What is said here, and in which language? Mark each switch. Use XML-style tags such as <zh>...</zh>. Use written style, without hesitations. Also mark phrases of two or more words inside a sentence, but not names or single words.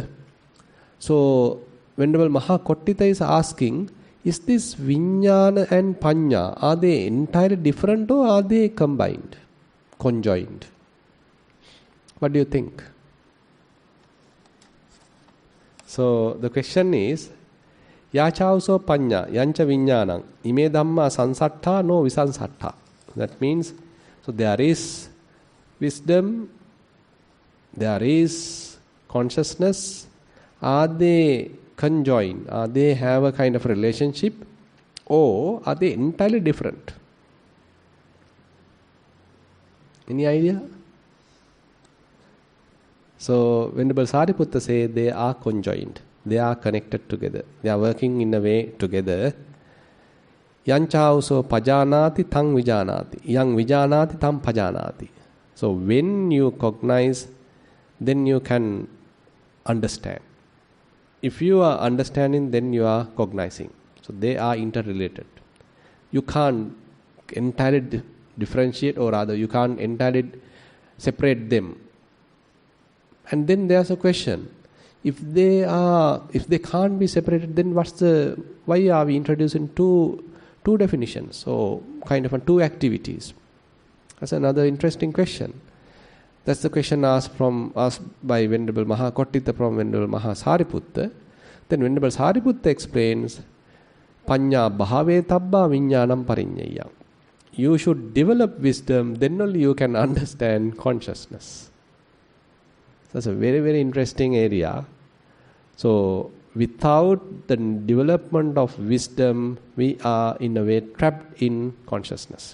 <en>So Venerable Mahakottita is asking, is this Vijnana and Panya, are they entirely different or are they combined, conjoined? What do you think? So the question is,</en> <pi>Yachauso Panya, Yancha Vijnanam, Ime Dhamma Sansatta no Visansatta.</pi> <en>That means, so there is wisdom, there is consciousness. Are they conjoined? Are they have a kind of relationship? Or are they entirely different? Any idea? So Venerable Sariputta says they are conjoined. They are connected together. They are working in a way together.</en> <pi>Yanchauso pajanati tang vijanati. Yang vijanati tam pajanati.</pi> <en>So when you cognize, then you can understand. If you are understanding, then you are cognizing. So they are interrelated. You can't entirely differentiate, or rather you can't entirely separate them. And then there's a question. If they can't be separated, then why are we introducing two definitions? So kind of two activities. That's another interesting question. That's the question asked by Venerable Mahakottita from Venerable Mahasariputta. Then Venerable Sariputta explains,</en> <pi>Panya bhave tabba vijnanam pariññaya.</pi> <en>You should develop wisdom, then only you can understand consciousness. That's a very, very interesting area. So without the development of wisdom, we are in a way trapped in consciousness.</en>